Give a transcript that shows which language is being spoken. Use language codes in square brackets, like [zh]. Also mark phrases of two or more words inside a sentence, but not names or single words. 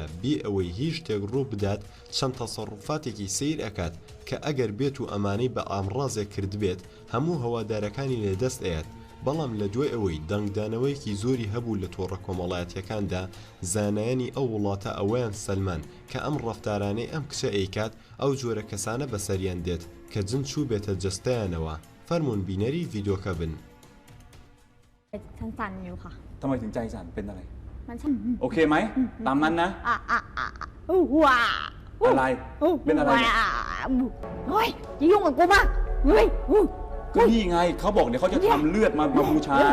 [ckb] بێ ئەوەی هیچ شتێک ڕوو بدات چەند تەسەڕوفاتێکی سەیر ئەکات کە ئەگەر بێت و ئەمانەی بە ئامڕازێک کردبێت هەموو هەوادارەکانی لێدەست ئەیات بەڵام لە دوای ئەوەی دەنگدانەوەیەکی زۆری هەبوو لە تۆڕە کۆمەڵایەتیەکاندا زانایانی ئەو وڵاتە ئەوەیان سەلمان کە ئەم ڕەفتارانەی ئەم کچە ئەیکات ئەو جۆرە کەسانە بەسەریان دێت کە جن چوو بێتە جەستەیانەوە فەرموون بینەری ڤیدیۆکە بن [th] ฉันสั่นอยู่ค่ะ ทำไมถึงใจสั่นเป็นอะไร มันสั่น โอเคไหมตามนั้นนะ ว้า อะไรเป็นอะไรเนี่ย เฮ้ยจะยุ่งกับกูมากเฮ้ย ก็นี่ไงเขาบอกเดี๋ยวเขาจะทำเลือดมาบูชา